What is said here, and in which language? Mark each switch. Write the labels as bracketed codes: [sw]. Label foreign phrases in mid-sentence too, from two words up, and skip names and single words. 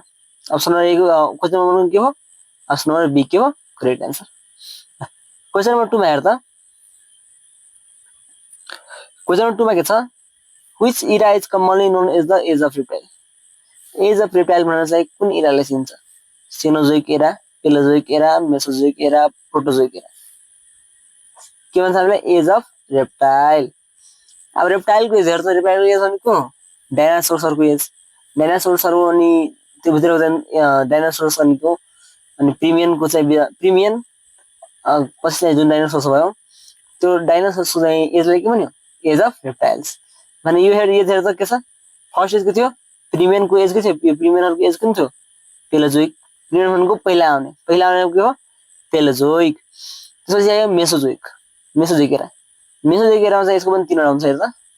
[en] option number A को question number [ne] के हो [en] option number B [ne] के हो [en] correct answer. question number 2 [ne] मा हेर त [en] question number 2 [ne] मा के छ [en] which era is commonly known as the age of reptile. age of reptile [ne] भनेर चाहिँ कुन इराले चिन्छ [en] Cenozoic era, Paleozoic era, Mesozoic era, Proterozoic era. [ne] के भन्छ हामीले [en] age of reptile. [ne] अब रेप्टाइलको एज हेर्छ रेप्टाइलको एज भनेको डाइनासोर्सहरुको एज। डाइनासोर्सहरु अनि त्यो भित्रको चाहिँ डाइनासोर्स अनि प्रिमियनको चाहिँ प्रिमियन पछि चाहिँ जुन डाइनासोर्स भयो त्यो डाइनासोर्सको चाहिँ एजलाई के भन्यो [en] age of reptiles [ne] भने यो हेर त के छ [en] first age [ne] के थियो प्रिमियनको एज के थियो प्रिमियनहरुको एज कुन थियो पेलोजोइक प्रिमियन भनेको पहिला आउने के हो पेलोजोइक त्यसपछि आयो मेसोजोइक मेसोजोइक एरामा चाहिँ यसको पनि तीनवटा हुन्छ हेर त